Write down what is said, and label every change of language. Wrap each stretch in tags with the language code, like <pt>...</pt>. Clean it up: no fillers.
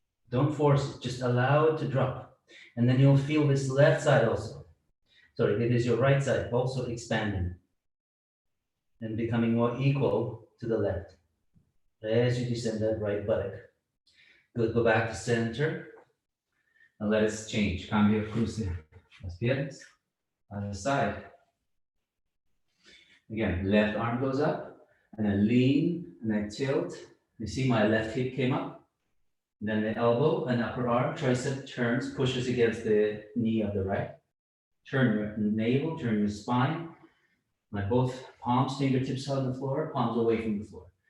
<en>Don't force it, just allow it to drop. And then you'll feel this left side also. Sorry, it is your right side also expanding and becoming more equal to the left as you descend that right buttock. Good, go back to center and let us change.</en> <es>Cambio cruce las piernas,</es> <en>other side. Again, left arm goes up and I lean and I tilt. You see my left hip came up. Then the elbow and upper arm, tricep turns, pushes against the knee of the right. Turn your navel, turn your spine. My both palms, fingertips on the floor, palms away from the floor.</en>